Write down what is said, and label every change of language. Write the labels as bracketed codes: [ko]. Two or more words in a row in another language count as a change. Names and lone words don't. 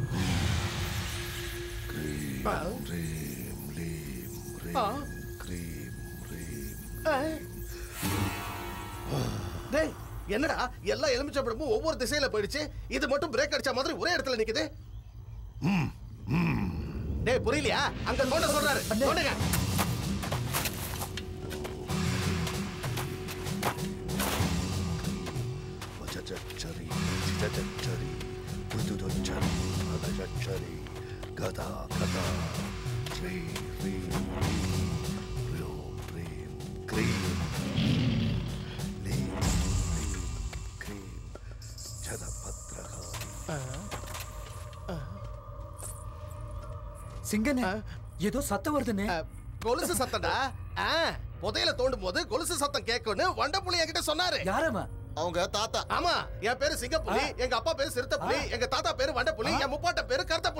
[ta] டேய், என்னடா எல்லா எலுமிச்சை பழமும் ஒவ்வொரு திசையில போயிடுச்சு, இது மட்டும் பிரேக் அடிச்ச மாதிரி ஒரே இடத்துல நிக்குது. டேய், புரியலையா? அங்க தோண்ட சொல்றாரு, தோண்டுங்க. చరి చిదచరి మృదుదొచ్చరి అదచరి గదా గదా శ్రీ శ్రీ హ్రీం హ్రీం క్రీం లీం లీం క్రీం చదపత్రహ. சிங்கனே, ஏதோ சத்தம் வருதுனே. கொலுசு சத்தம்டா. புதையில தோண்டும் போது கொலுசு சத்தம் கேட்கும்னு வண்டப்புலி என்கிட்ட சொன்னாரு. யாரம்மா? அவங்க தாத்தா. ஆமா, என் பேரு சிங்கப்புலி, எங்க அப்பா பேரு சிறுத்தைப்புலி, எங்க தாத்தா பேரு வண்டப்புலி, என் முப்பாட்ட பேரு கருத்தப்புலி.